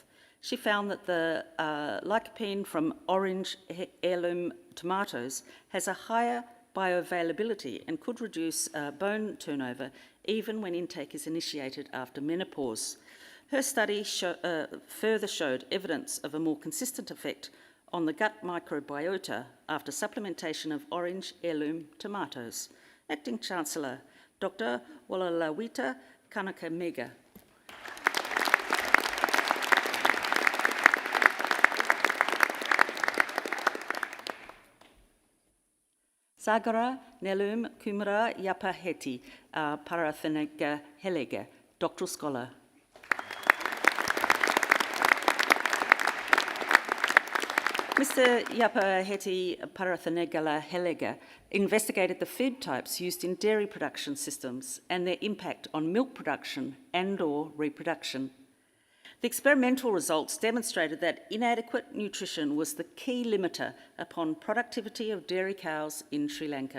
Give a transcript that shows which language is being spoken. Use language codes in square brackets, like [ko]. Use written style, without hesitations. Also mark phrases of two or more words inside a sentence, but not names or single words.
[en] She found that the lycopene from orange heirloom tomatoes has a higher bioavailability and could reduce bone turnover even when intake is initiated after menopause. Her study further showed evidence of a more consistent effect on the gut microbiota after supplementation of orange heirloom tomatoes. Acting Chancellor, Dr. Walalawita Kanakamega. Sagara Nelum Kumara Yapaheti Parathanega Helega, Doctoral Scholar. Mr. Yapaheti Parathanegala Helega investigated the feed types used in dairy production systems and their impact on milk production and/or reproduction. The experimental results demonstrated that inadequate nutrition was the key limiter upon productivity of dairy cows in Sri Lanka.